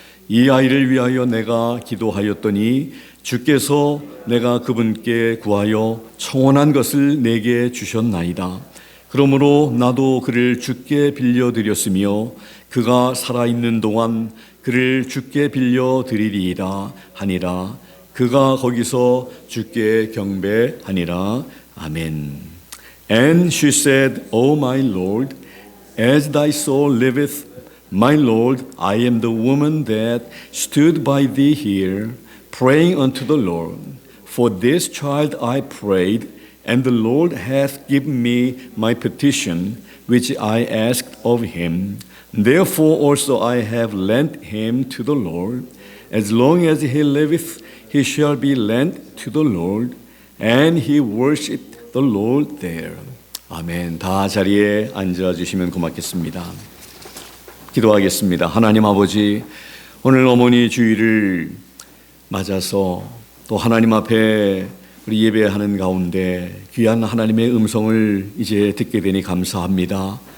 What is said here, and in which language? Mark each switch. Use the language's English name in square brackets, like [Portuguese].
[Korean] 이 아이를 위하여 내가 기도하였더니 주께서 내가 그분께 구하여 청원한 것을 내게 주셨나이다. 그러므로 나도 그를 주께 빌려드렸으며 그가 살아있는 동안 그를 주께 빌려드리리이다 하니라. 그가 거기서 주께 경배하니라. 아멘. [English] And she said, O my Lord, as thy soul liveth, my Lord, I am the woman that stood by thee here, praying unto the Lord. For this child I prayed, and the Lord hath given me my petition, which I asked of him. Therefore also I have lent him to the Lord. As long as he liveth, he shall be lent to the Lord. And he worshiped the Lord there. [Korean] 아멘. 다 자리에 앉아주시면 고맙겠습니다. 기도하겠습니다. 하나님 아버지, 오늘 어머니 주일을 맞아서 또 하나님 앞에 우리 예배하는 가운데 귀한 하나님의 음성을 이제 듣게 되니 감사합니다.